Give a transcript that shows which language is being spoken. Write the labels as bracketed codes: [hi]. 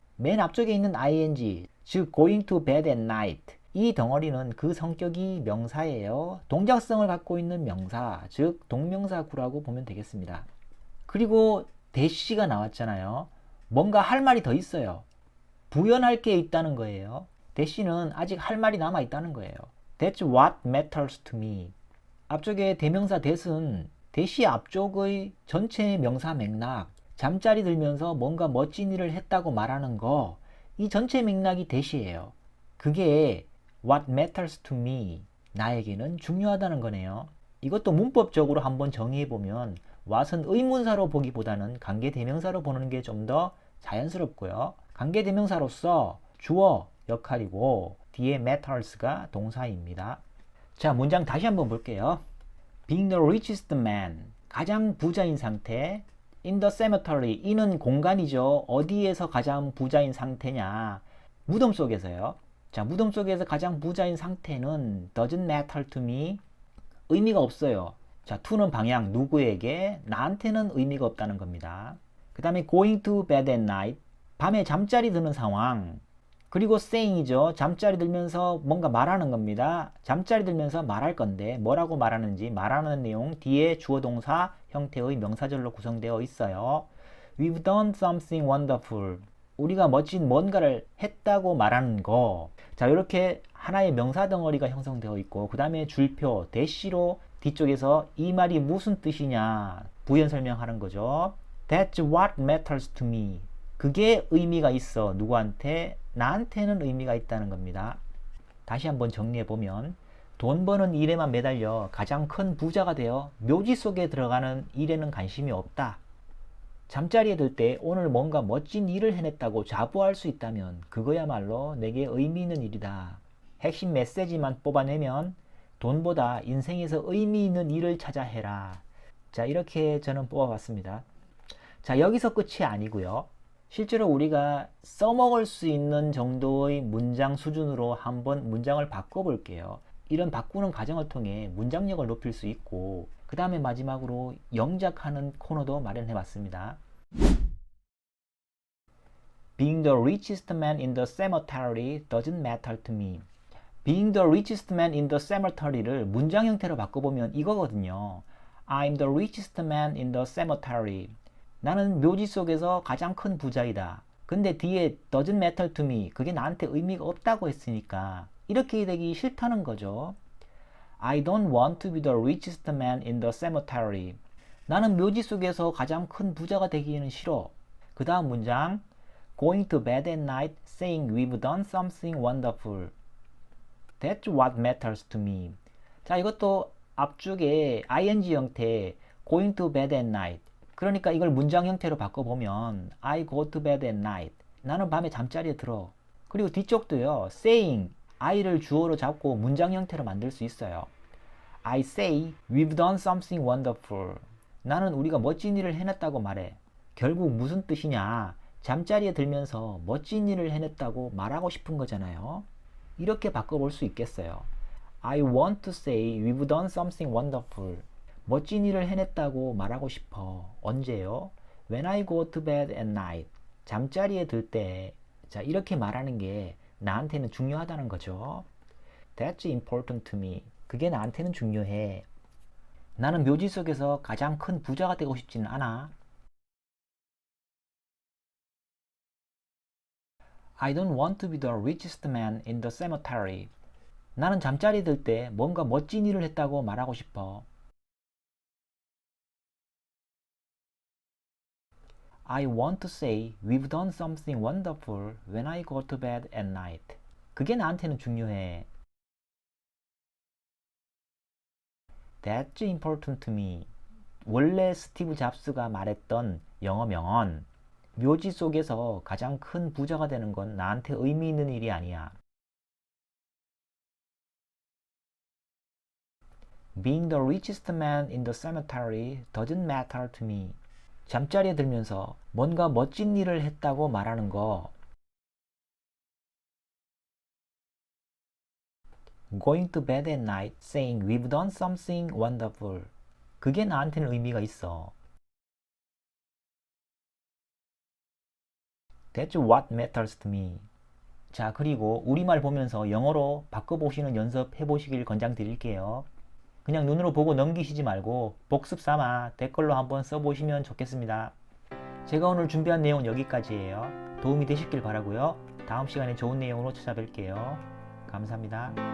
[ko] 맨 앞쪽에 있는 ing, 즉 [en] going to bed at night, [ko] 이 덩어리는 그 성격이 명사예요. 동작성을 갖고 있는 명사, 즉 동명사구라고 보면 되겠습니다. 그리고 대시가 나왔잖아요. 뭔가 할 말이 더 있어요. 부연할 게 있다는 거예요. 대시는 아직 할 말이 남아 있다는 거예요. [en] That's what matters to me. [ko] 앞쪽에 대명사 that은 대시 앞쪽의 전체 명사 맥락, 잠자리 들면서 뭔가 멋진 일을 했다고 말하는 거, 이 전체 맥락이 that이에요. 그게 [en] what matters to me, [ko] 나에게는 중요하다는 거네요. 이것도 문법적으로 한번 정의해보면 what은 의문사로 보기보다는 관계대명사로 보는 게 좀 더 자연스럽고요. 관계대명사로서 주어 역할이고 뒤에 matters가 동사입니다. 자, 문장 다시 한번 볼게요. [en] Being the richest man, [ko] 가장 부자인 상태. [en] In the cemetery, [ko] 이는 공간이죠. 어디에서 가장 부자인 상태냐? 무덤 속에서요. 자, 무덤 속에서 가장 부자인 상태는 [en] doesn't matter to me, [ko] 의미가 없어요. 자, to는 방향, 누구에게, 나한테는 의미가 없다는 겁니다. 그 다음에 [en] going to bed at night, [ko] 밤에 잠자리 드는 상황. 그리고 saying이죠. 잠자리 들면서 뭔가 말하는 겁니다. 잠자리 들면서 말할 건데 뭐라고 말하는지, 말하는 내용 뒤에 주어 동사 형태의 명사절로 구성되어 있어요. [en] We've done something wonderful. [ko] 우리가 멋진 뭔가를 했다고 말하는 거. 자, 이렇게 하나의 명사 덩어리가 형성되어 있고 그 다음에 줄표 대시로 뒤쪽에서 이 말이 무슨 뜻이냐 부연 설명하는 거죠. [en] That's what matters to me. [ko] 그게 의미가 있어. 누구한테? 나한테는 의미가 있다는 겁니다. 다시 한번 정리해보면 돈 버는 일에만 매달려 가장 큰 부자가 되어 묘지 속에 들어가는 일에는 관심이 없다. 잠자리에 들 때 오늘 뭔가 멋진 일을 해냈다고 자부할 수 있다면 그거야말로 내게 의미 있는 일이다. 핵심 메시지만 뽑아내면 돈보다 인생에서 의미 있는 일을 찾아 해라. 자, 이렇게 저는 뽑아봤습니다. 자, 여기서 끝이 아니고요. 실제로 우리가 써먹을 수 있는 정도의 문장 수준으로 한번 문장을 바꿔볼게요. 이런 바꾸는 과정을 통해 문장력을 높일 수 있고 그 다음에 마지막으로 영작하는 코너도 마련해봤습니다. [en] Being the richest man in the cemetery doesn't matter to me. Being the richest man in the cemetery를 [ko] 문장 형태로 바꿔보면 이거거든요. [en] I'm the richest man in the cemetery. [ko] 나는 묘지 속에서 가장 큰 부자이다. 근데 뒤에 [en] doesn't matter to me, [ko] 그게 나한테 의미가 없다고 했으니까 이렇게 되기 싫다는 거죠. [en] I don't want to be the richest man in the cemetery. [ko] 나는 묘지 속에서 가장 큰 부자가 되기는 싫어. 그 다음 문장 [en] Going to bed at night saying we've done something wonderful. That's what matters to me. [ko] 자, 이것도 앞쪽에 ing 형태 [en] Going to bed at night. [ko] 그러니까 이걸 문장 형태로 바꿔보면 [en] I go to bed at night. [ko] 나는 밤에 잠자리에 들어. 그리고 뒤쪽도요. saying, I를 주어로 잡고 문장 형태로 만들 수 있어요. [en] I say we've done something wonderful. [ko] 나는 우리가 멋진 일을 해냈다고 말해. 결국 무슨 뜻이냐? 잠자리에 들면서 멋진 일을 해냈다고 말하고 싶은 거잖아요. 이렇게 바꿔볼 수 있겠어요. [en] I want to say we've done something wonderful. [ko] 멋진 일을 해냈다고 말하고 싶어. 언제요? [en] When I go to bed at night. [ko] 잠자리에 들 때. 자, 이렇게 말하는 게 나한테는 중요하다는 거죠. [en] That's important to me. [ko] 그게 나한테는 중요해. 나는 묘지 속에서 가장 큰 부자가 되고 싶지는 않아. [en] I don't want to be the richest man in the cemetery. [ko] 나는 잠자리 들 때 뭔가 멋진 일을 했다고 말하고 싶어. [en] I want to say we've done something wonderful when I go to bed at night. [ko] 그게 나한테는 중요해. [en] That's important to me. [ko] 원래 스티브 잡스가 말했던 영어 명언. 묘지 속에서 가장 큰 부자가 되는 건 나한테 의미 있는 일이 아니야. [en] Being the richest man in the cemetery doesn't matter to me. [ko] 잠자리에 들면서 뭔가 멋진 일을 했다고 말하는 거. [en] Going to bed at night saying we've done something wonderful. [ko] 그게 나한테는 의미가 있어. [en] That's what matters to me. [ko] 자, 그리고 우리말 보면서 영어로 바꿔보시는 연습 해보시길 권장드릴게요. 그냥 눈으로 보고 넘기시지 말고 복습 삼아 댓글로 한번 써보시면 좋겠습니다. 제가 오늘 준비한 내용은 여기까지예요. 도움이 되셨길 바라고요. 다음 시간에 좋은 내용으로 찾아뵐게요. 감사합니다.